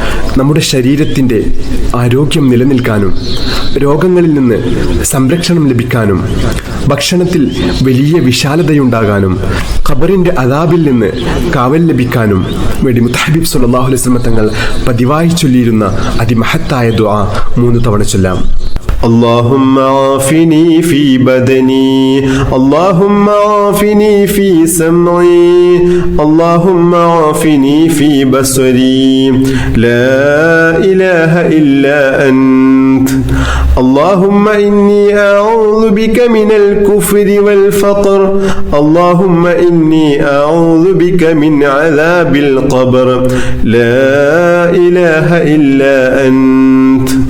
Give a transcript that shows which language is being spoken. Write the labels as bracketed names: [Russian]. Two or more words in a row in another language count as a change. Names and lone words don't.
[Malayalam] നമ്മുടെ ശരീരത്തിൻ്റെ ആരോഗ്യം നിലനിൽക്കാനും രോഗങ്ങളിൽ നിന്ന് സംരക്ഷണം ലഭിക്കാനും ഭക്ഷണത്തിൽ വലിയ വിശാലതയുണ്ടാകാനും ഖബറിൻ്റെ അദാബിൽ നിന്ന് കാവൽ ലഭിക്കാനും വേണ്ടി മുത്തഹബീബ് [Arabic] صلى الله عليه وسلم [Malayalam] തങ്ങൾ പതിവായി ചൊല്ലിയിരുന്ന അതിമഹത്തായ ദുആ 3 തവണ ചൊല്ലാം. [Arabic] اللهم عافني في بدني اللهم عافني في سمعي اللهم عافني في بصري لا إله إلا أنت اللهم إني أعوذ بك من الكفر والفقر اللهم إني أعوذ بك من عذاب القبر لا إله إلا أنت